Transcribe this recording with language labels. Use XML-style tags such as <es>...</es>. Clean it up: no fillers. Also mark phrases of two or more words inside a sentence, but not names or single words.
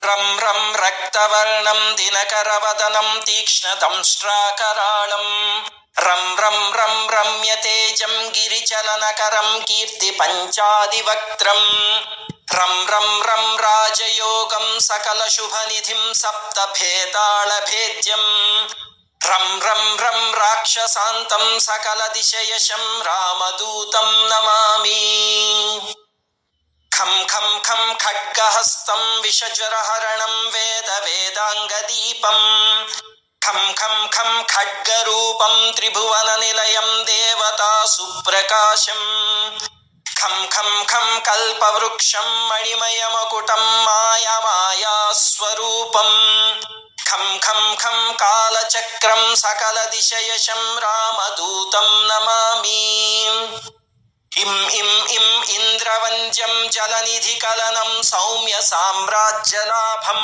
<sa>रं रं रक्तवर्णं दिनकरवदनं तीक्ष्णदंष्ट्राकराळम् रं रं रं रम्यतेजं गिरिचलनकरं कीर्तिपञ्चादिवक्त्रम् रं रं रं राजयोगं सकलशुभनिधिं सप्तभेतालभेद्यम् रं रं रं राक्षसान्तं सकलदिशयशं रामदूतं नमामि खं खं खं खड्गहस्तं विषज्वरहरणं वेदाङ्गदीपम् खं खं खं खड्गरूपं त्रिभुवननिलयं देवतासुप्रकाशम् खं खं खं कल्पवृक्षं मणिमयमकुटं मायास्वरूपम् खं खं खं कालचक्रं सकलदिशयशं रामदूतं नमामि इं इं इं इन्द्रवन्द्यं जलनिधिकलनं सौम्य साम्राज्यलाभम्</sa>